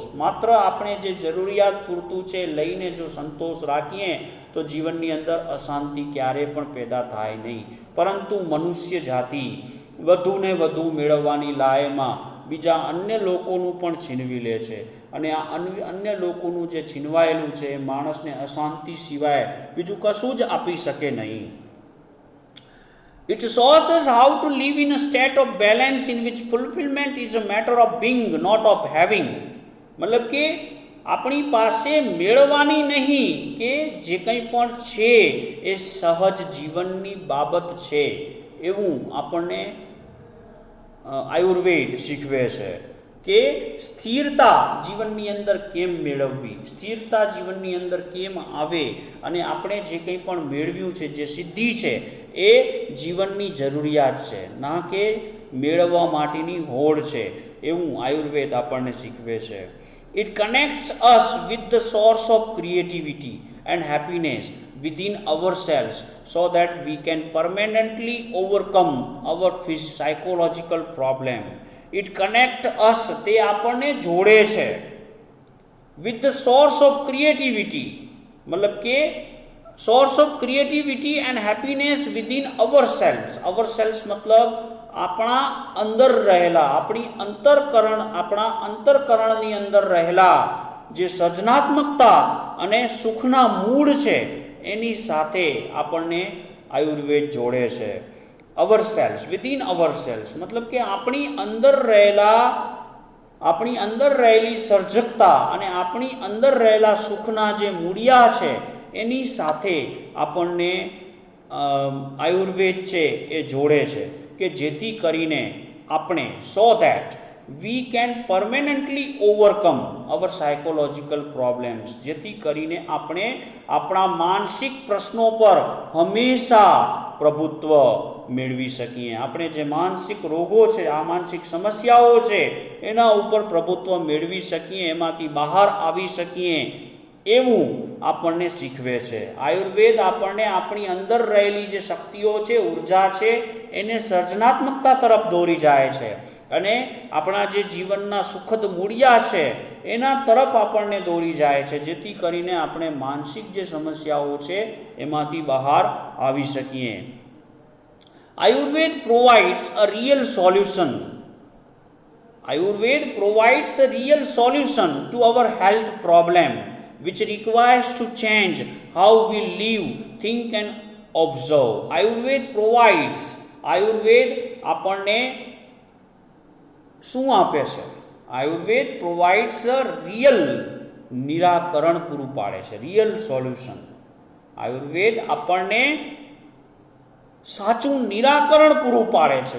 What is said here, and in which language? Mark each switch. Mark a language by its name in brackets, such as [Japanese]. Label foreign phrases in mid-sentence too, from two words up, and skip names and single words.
[Gujarati] માત્ર આપણે જે જરૂરિયાત પૂરતું છે લઈને જો સંતોષ રાખીએ તો જીવનની અંદર અશાંતિ ક્યારેય પણ પેદા થાય નહીં. પરંતુ મનુષ્ય જાતિ વધુને વધુ મેળવવાની લાયમાં બીજા અન્ય લોકોનું પણ છીનવી લે છે, અને આ અન્ય લોકોનું જે છીનવાયેલું છે એ માણસને અશાંતિ સિવાય બીજું કશું જ આપી શકે નહીં. [English] It shows us how to live in a state of balance in which fulfillment is a matter of being, not of having. [Gujarati] મતલબ કે આપણી પાસે મેળવવાની નહીં, કે જે કંઈ પણ છે એ સહજ જીવનની બાબત છે એવું આપણને આયુર્વેદ શીખવે છે. કે સ્થિરતા જીવનની અંદર કેમ મેળવવી, સ્થિરતા જીવનની અંદર કેમ આવે, અને આપણે જે કંઈ પણ મેળવ્યું છે, જે સિદ્ધિ છે, એ જીવનની જરૂરિયાત છે, ના કે મેળવવા માટેની હોડ છે, એવું આયુર્વેદ આપણને શીખવે છે. [English] It connects us with the source of creativity and happiness within ourselves so that we can permanently overcome our psychological problem. It connects us, [Gujarati] તે આપણને જોડે છે, [English] with the source of creativity, [Gujarati] મતલબ કે [English] source of creativity and happiness within ourselves. [Gujarati] Ourselves મતલબ આપણા અંદર રહેલા, આપણા અંતરકરણની અંદર રહેલા જે સર્જનાત્મકતા અને સુખના મૂળ છે એની સાથે આપણને આયુર્વેદ જોડે છે. [English] ourselves, within ourselves [Gujarati] મતલબ કે આપણી અંદર રહેલી સર્જકતા અને આપણી અંદર રહેલા સુખના જે મૂળિયા છે એની સાથે આપણને આયુર્વેદ છે એ જોડે છે, કે જેથી કરીને આપણે [English] so that we can permanently overcome our psychological problems, [Gujarati] જેથી કરીને આપણે આપણા માનસિક પ્રશ્નો પર હંમેશા પ્રભુત્વ મેળવી શકીએ. આપણે જે માનસિક રોગો છે, આ માનસિક સમસ્યાઓ છે, એના ઉપર પ્રભુત્વ મેળવી શકીએ, એમાંથી બહાર આવી શકીએ એવું આપણને શીખવે છે. આયુર્વેદ આપણને આપણી અંદર રહેલી જે શક્તિઓ છે, ઉર્જા છે, એને સર્જનાત્મકતા તરફ દોરી જાય છે, અને આપણા જે જીવનના સુખદ મૂળિયા છે એના તરફ આપણને દોરી જાય છે, જેથી કરીને આપણે માનસિક જે સમસ્યાઓ છે એમાંથી બહાર આવી શકીએ. [English] Ayurveda provides a real solution. Ayurveda provides a real solution to our health problem, which requires to change how we live, think and observe. [Gujarati] આયુર્વેદ આપણને શું આપે છે? આયુર્વેદ [English] provides a real [Gujarati] નિરાકરણ પૂરું પાડે છે, [English] real solution. [Gujarati] આયુર્વેદ આપણને સાચું નિરાકરણ પૂરું પાડે છે.